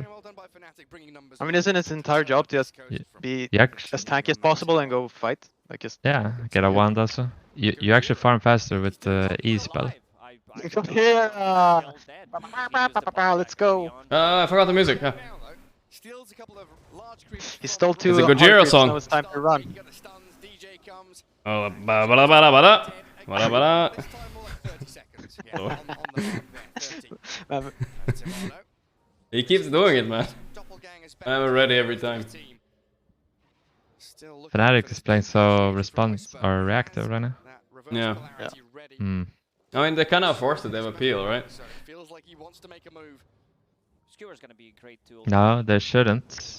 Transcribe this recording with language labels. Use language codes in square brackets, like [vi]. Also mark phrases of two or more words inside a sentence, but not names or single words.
[en] I mean, isn't its entire job to just be as tanky as possible and go fight? Like just yeah, get a wand also. You actually farm faster with the E spell. Yeah. Let's go. I forgot the music. Yeah. He stole 2. It's a Gojira song. Now it's time to run. Oh, ba ba ba ba ba ba ba ba. He keeps doing it, man. I'm ready every time. Fnatic is playing so response or reactive right now. Yeah. Hmm. I mean, they kind of forced it. They have appeal, right? No, they shouldn't.